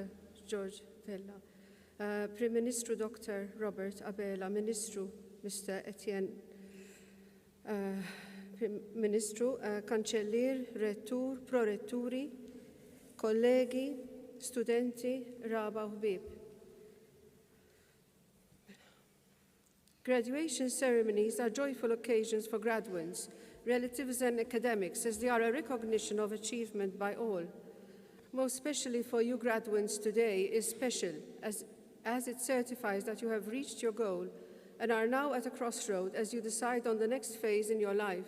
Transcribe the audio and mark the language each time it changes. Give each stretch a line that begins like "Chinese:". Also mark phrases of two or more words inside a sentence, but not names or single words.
Maltese: George Vella, Prim Ministru Dr. Robert Abela, Ministru Mr. Etienne, Ministru, Kanċellier, Rettur, Proretturi, kollegi, studenti, raba u ħbieb.
English: Graduation ceremonies are joyful occasions for graduates, relatives and academics, as they are a recognition of achievement by all. Most especially for you graduates today is special, as it certifies that you have reached your goal and are now at a crossroad as you decide on the next phase in your life.